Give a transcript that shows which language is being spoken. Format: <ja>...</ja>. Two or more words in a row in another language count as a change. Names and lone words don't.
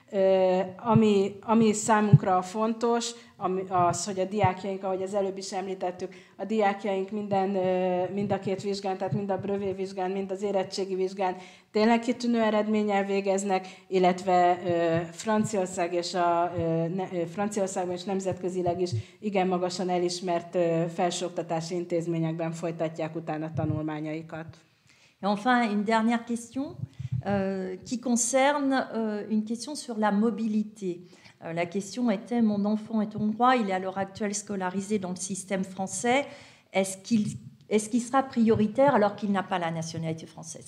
<hu>Ami számunkra fontos, az, hogy a diákjaink, ahogy az előbb is említettük, a diákjaink mind a két vizsgán, tehát mind a brevet vizsgán, mind az érettségi vizsgán tényleg kitűnő eredménnyel végeznek, illetve Franciaországban és nemzetközileg is igen magasan elismert felsőoktatási intézményekben folytatják utána tanulmányaikat.</hu> <fr>Et enfin, une dernière question qui concerne une question sur la mobilité. La question était, mon enfant est hongrois, il est à l'heure actuelle scolarisé dans le système français, est-ce qu'il sera prioritaire alors qu'il n'a pas la nationalité française?</fr>